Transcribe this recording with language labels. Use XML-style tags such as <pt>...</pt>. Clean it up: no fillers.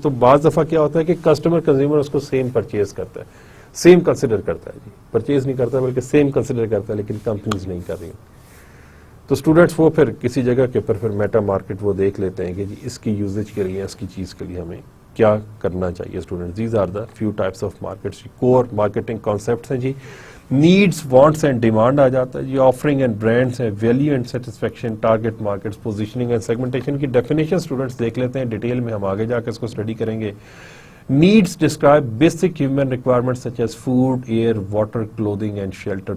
<ur>تو بعض دفعہ کیا ہوتا ہے کہ کنزیومر اس کو سیم پرچیز کرتا ہے, سیم کنسیڈر کرتا ہے جی, پرچیز نہیں کرتا بلکہ سیم کنسیڈر کرتا ہے, لیکن کمپنیز نہیں کر رہی. تو اسٹوڈنٹس وہ پھر کسی جگہ کے اوپر پھر میٹا مارکیٹ وہ دیکھ لیتے ہیں کہ جی اس کی یوزیج کے لیے, اس کی چیز کے لیے ہمیں کیا کرنا چاہیے.</ur> <en>Students these are the few types of markets.</en> <ur>Core marketing concepts ہیں جی, نیڈس, وانٹس اینڈ ڈیمانڈ آ جاتا ہے جی, آفرنگ اینڈ برانڈس ہیں, value and satisfaction, target markets, positioning and segmentation کی ڈیفینیشن اسٹوڈنٹس دیکھ لیتے ہیں ڈیٹیل میں, ہم آگے جا کے اس کو اسٹڈی کریں گے.</ur> <en>Needs describe basic human requirements such as food, air, water, clothing and shelter.</en>